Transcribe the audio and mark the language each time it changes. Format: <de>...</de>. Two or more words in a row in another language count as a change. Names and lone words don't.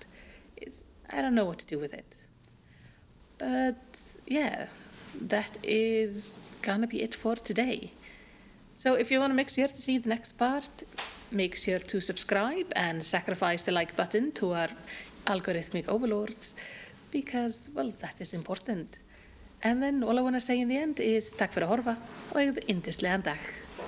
<en>I don't know what to do with it. But yeah, that is gonna be it for today. So if you want to make sure to see the next part, make sure to subscribe and sacrifice the like button to our algorithmic overlords, because, well, that is important. And then all I want to say in the end is</en> <is>takk fyrir að horfa og eigðu yndislegan dag.</is>